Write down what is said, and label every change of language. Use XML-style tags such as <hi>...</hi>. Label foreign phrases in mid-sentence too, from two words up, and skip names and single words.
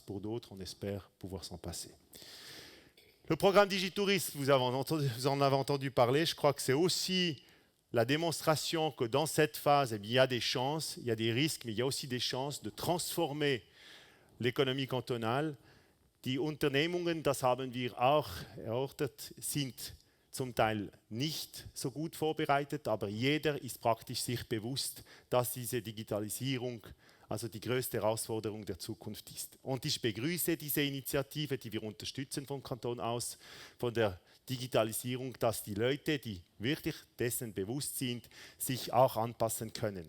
<fr>Pour d'autres, on espère pouvoir s'en passer. Le programme Digitourisme, vous en avez entendu parler. Je crois que c'est aussi la démonstration que dans cette phase, il y a des chances, il y a des risques, mais il y a aussi des chances de transformer l'économie cantonale.</fr> <de>Die Unternehmungen, das haben wir auch erörtert, sind zum Teil nicht so gut vorbereitet, aber jeder ist praktisch sich bewusst, dass diese Digitalisierung also die größte Herausforderung der Zukunft ist. Und ich begrüße diese Initiative, die wir unterstützen vom Kanton aus, von der Digitalisierung, dass die Leute, die wirklich dessen bewusst sind, sich auch anpassen können.</de>